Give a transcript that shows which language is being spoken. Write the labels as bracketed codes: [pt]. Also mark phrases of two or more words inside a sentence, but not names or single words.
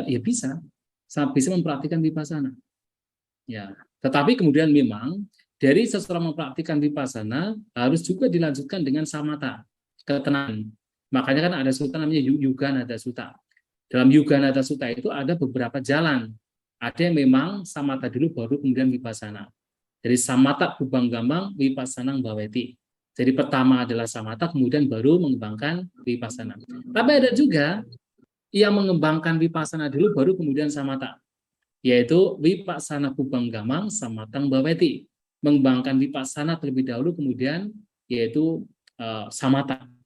[id] Ya bisa mempraktikkan vipassana. Ya, tetapi kemudian memang dari seseorang mempraktikkan vipassana harus juga dilanjutkan dengan samatha, ketenangan. Makanya kan ada sutta namanya Yuga Nada Sutta. Dalam Yuga Nada Sutta itu ada beberapa jalan. Ada yang memang samatha dulu baru kemudian vipassana. [pi] Jadi samatha bubanggamang vipassanang bhavati. [id] Jadi pertama adalah samatha kemudian baru mengembangkan vipassana. Tapi ada juga yang mengembangkan vipassana dulu baru kemudian samatha, yaitu [pi] vipassana bubanggamang samatang bhavati, [id] mengembangkan vipassana terlebih dahulu kemudian yaitu samatha.